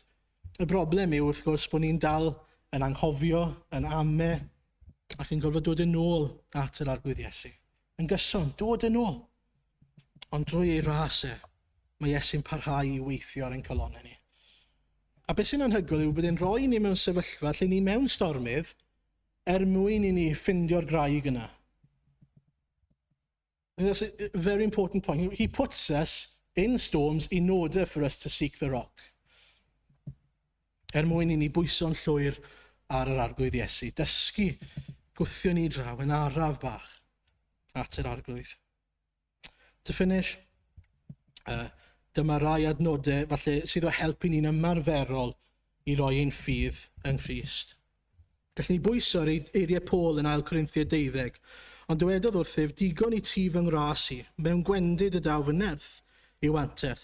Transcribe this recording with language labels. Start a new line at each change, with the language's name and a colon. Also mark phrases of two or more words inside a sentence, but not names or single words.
Welsh: Y broblem yw wrth gwrs bod ni'n dal yn anghofio, yn ame, ac yn gorfod dod yn ôl at yr arglwydd Iesu. Yn gyson, dod yn ôl. Ond drwy ei ras mae Iesu'n parhau i weithio ar ein calonnau ni. A beth sy'n anhygoel yw bod e'n rhoi ni mewn sefyllfa lle ni mewn stormydd mwyn i ni ffindio'r graig yna.
English: That's a very important point. He puts us in storms in order for us to seek the rock.
Welsh: Mwyn i ni bwyso'n llwyr ar yr arglwydd Iesu. Dysgu gwthio ni draw yn araf bach at yr arglwydd.
English: To finish,
Welsh: dyma rai adnodau falle sydd o helpu ni'n ymarferol i roi ein ffydd yn Christ. Gallwn ni bwyso'r eiriau Paul yn ail Corinthiau 12, ond dywedodd wrthyf, digon i ti fy ngras i, mewn gwendid y daw fy nerth i'w anterth.